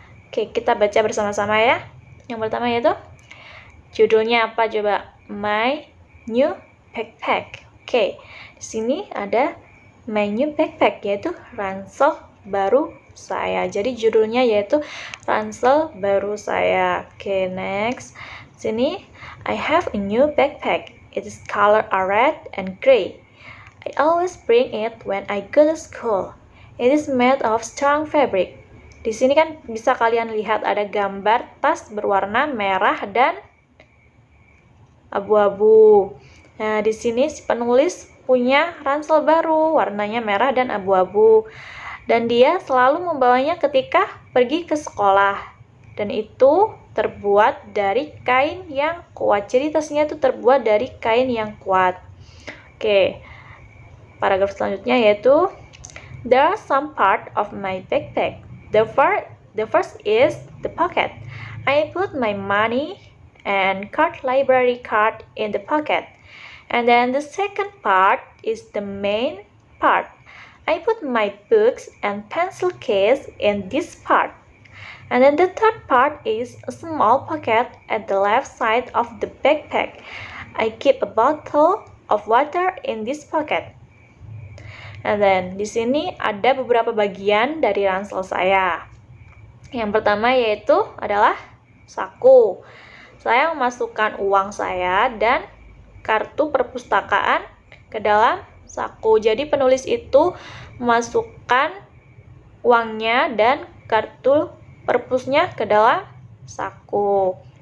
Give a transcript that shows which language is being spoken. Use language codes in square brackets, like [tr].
[id] Oke, kita baca bersama-sama ya. Yang pertama yaitu judulnya apa coba? [en] My new backpack. [id] Oke, di sini ada [en] my new backpack, [id] yaitu ransel baru saya. Jadi judulnya yaitu ransel baru saya. [en] Oke, next. Sini I have a new backpack. It is color red and gray. I always bring it when I go to school. It is made of strong fabric. [id] Di sini kan bisa kalian lihat ada gambar tas berwarna merah dan abu-abu. Nah, di sini si penulis punya ransel baru, warnanya merah dan abu-abu. Dan dia selalu membawanya ketika pergi ke sekolah. Dan itu terbuat dari kain yang kuat. Jadi tasnya itu terbuat dari kain yang kuat. Oke. Paragraf selanjutnya yaitu [en] there are some part of my backpack. The first is the pocket. I put my money and card library card in the pocket. And then the second part is the main part. I put my books and pencil case in this part. And then the third part is a small pocket at the left side of the backpack. I keep a bottle of water in this pocket. And then [id] di sini ada beberapa bagian dari ransel saya. Yang pertama yaitu adalah saku. Saya memasukkan uang saya dan kartu perpustakaan ke dalam saku. Jadi penulis itu memasukkan uangnya dan kartu perpusnya ke dalam saku.